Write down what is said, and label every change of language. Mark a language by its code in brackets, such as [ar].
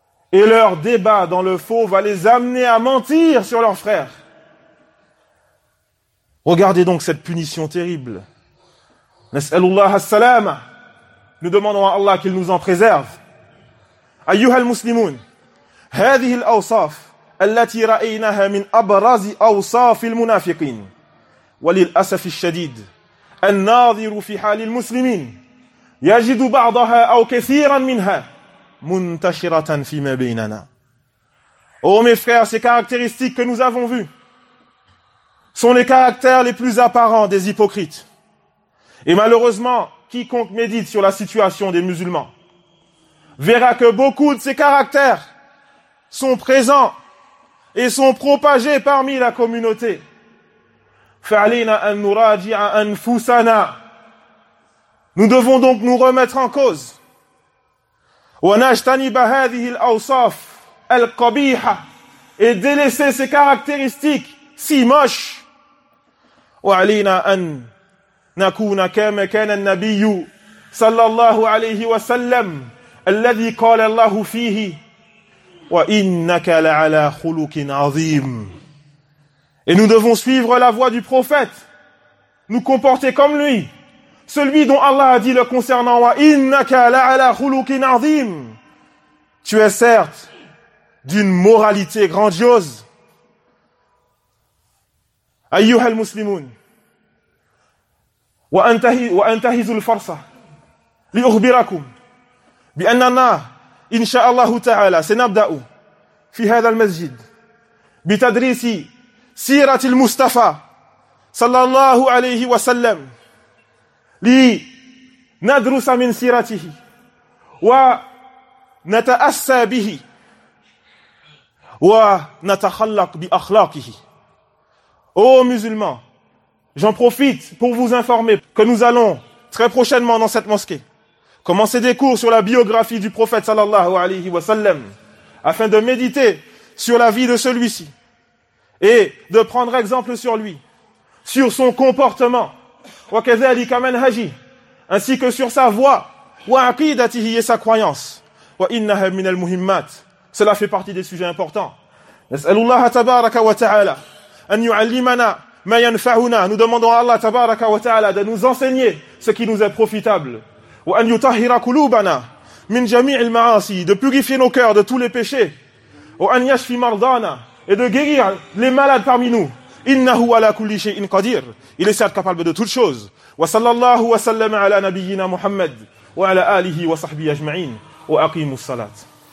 [fr] Et leur débat dans le faux va les amener à mentir sur leurs frères. Regardez donc cette punition terrible. [ar] نسأل الله السلامة. [fr] Nous demandons à Allah qu'il nous en préserve. [ar] Ayyuhal muslimoun, hadhihi al-awsaf التي رأيناها من أبرز أوصاف المنافقين وللأسف الشديد الناظر في حال المسلمين يجد بعضها أو كثيرا منها منتشرة فيما بيننا. [fr] Oh mes frères, ces caractéristiques que nous avons vues sont les caractères les plus apparents des hypocrites. Et malheureusement, quiconque médite sur la situation des musulmans verra que beaucoup de ces caractères sont présents et sont propagés parmi la communauté. [ar] فَعَلِينَا أَن نُرَاجِعَ أَنفُسَنَا. [fr] Nous devons donc nous remettre en cause. [ar] وَنَجْتَنِبَ هَذِهِ الْأَوْصَافِ القبيحة [fr] et délaisser ses caractéristiques si moches. [ar] وعلينا أن نكون كما كان النبي صلى الله عليه وسلم الذي قال الله فيه وإنك لعلى خلق عظيم. [fr] Et nous devons suivre la voie du prophète, nous comporter comme lui, celui dont Allah a dit le concernant [ar] وإنك لعلى خلق عظيم. [fr] Tu es certes d'une moralité grandiose. [ar] أيها المسلمون وأنتهز الفرصة لأخبركم بأننا إن شاء الله تعالى سنبدأ في هذا المسجد بتدريس سيرة المصطفى صلى الله عليه وسلم لندرس من سيرته ونتأسى به وَنَتَخَلَّقْ بِأَخْلَاقِهِ. [fr] Ô musulmans, j'en profite pour vous informer que nous allons très prochainement dans cette mosquée commencer des cours sur la biographie du prophète sallallahu alayhi wa sallam afin de méditer sur la vie de celui-ci et de prendre exemple sur lui, sur son comportement [ar] وَكَذَلِكَ مَنْهَجِ, [fr] ainsi que sur sa voix [ar] وَعَقِيدَتِهِ, [fr] et sa croyance [ar] وَإِنَّهَا مِنَ الْمُهِمَّاتِ. [fr] Cela fait partie des sujets importants. [ar] نسألالله تبارك وتعالى أن يعلمنا ما ينفعنا. [fr] Nous demandons à Allah [ar] تبارك وتعالى [fr] de nous enseigner ce qui nous est profitable. [ar] وأن يطهر قلوبنا من جميع المعاصي, [fr] de purifier nos cœurs de tous les péchés. [ar] وأن يشفي مرضانا, [fr] et de guérir les malades parmi nous. [ar] إنه على كل شيء قدير. [fr] Il est certes capable de toutes choses. [ar] وصلى الله وسلم على نبينا محمد وعلى آله وصحبه أجمعين. وأقيموا الصلاة.